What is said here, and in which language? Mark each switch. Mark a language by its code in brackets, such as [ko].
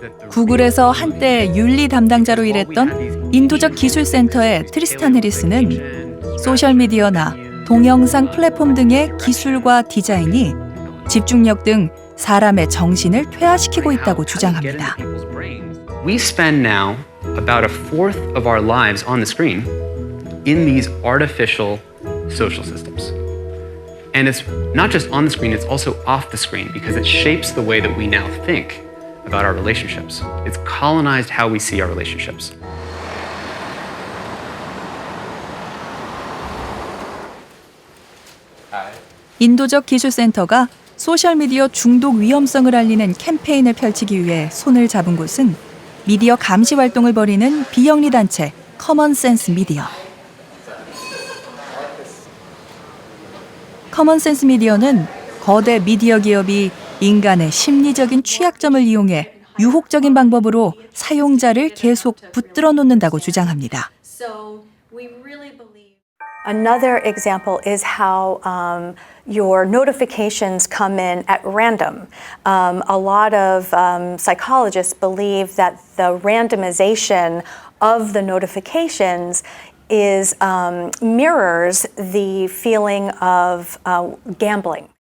[ko] 구글에서 한때 윤리 담당자로 일했던 인도적 기술센터의 트리스탄 해리스는 소셜미디어나 동영상 플랫폼 등의 기술과 디자인이 집중력 등 사람의 정신을 퇴화시키고 있다고 주장합니다. [en] We spend now about a fourth of our lives on the screen in these artificial social systems. And it's not just on the screen, it's also off the screen because it shapes the way that we now think about our relationships. It's colonized how we see our relationships. [ko] 인도적 기술센터가 소셜미디어 중독 위험성을 알리는 캠페인을 펼치기 위해 손을 잡은 곳은 미디어 감시 활동을 벌이는 비영리 단체 커먼센스 미디어. 커먼센스 미디어는 거대 미디어 기업이 인간의 심리적인 취약점을 이용해 유혹적인 방법으로 사용자를 계속 붙들어 놓는다고 주장합니다. [en] Another example is how your notifications come in at random. A lot of psychologists believe that the randomization of the notifications is mirrors the feeling of gambling.